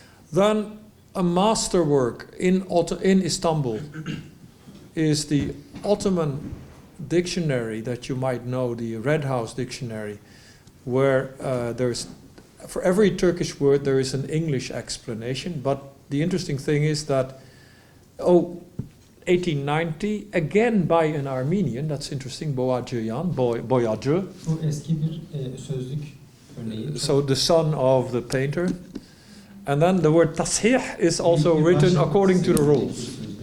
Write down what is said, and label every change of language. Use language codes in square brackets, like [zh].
[en] Then a masterwork in Istanbul is the Ottoman dictionary that you might know, the Red House dictionary, where for every Turkish word there is an English explanation. But the interesting thing is that 1890, again by an Armenian, that's interesting, Boyacı. [tr] Bu eski bir sözlük örneği. [en] So the son of the painter. And then the word tashih is also written according to the rules.